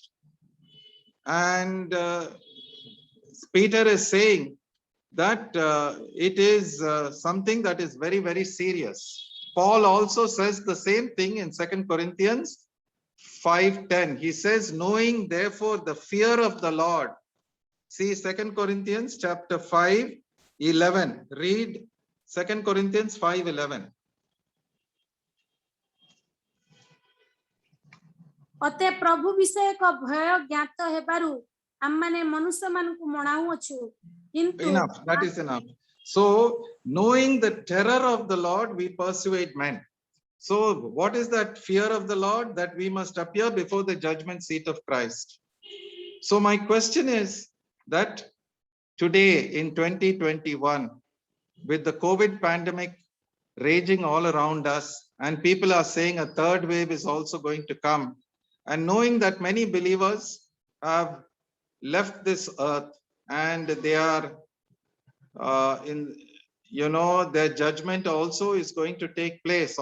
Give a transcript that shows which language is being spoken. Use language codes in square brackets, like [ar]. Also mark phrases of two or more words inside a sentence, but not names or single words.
[en] And Peter is saying that it is something that is very, very serious. Paul also says the same thing in 2 Corinthians 5:10. He says, knowing therefore the fear of the Lord. See 2 Corinthians chapter 5:11. Read 2 Corinthians 5:11. [or] ଅତେ ପ୍ରଭୁ ବିଷୟ ଏକ ଭୟ ଜ୍ଞାତ ହେବାରୁ ଆମମାନେ ମନୁଷ୍ୟମାନଙ୍କୁ ମଣାଉଅଛୁ, କିନ୍ତୁ [en] Enough, that is enough. So knowing the terror of the Lord, we persuade men. So what is that fear of the Lord? That we must appear before the judgment seat of Christ. So my question is that today in 2021, with the COVID pandemic raging all around us, and people are saying a third wave is also going to come, and knowing that many believers have left this earth and they are their judgment also is going to take place.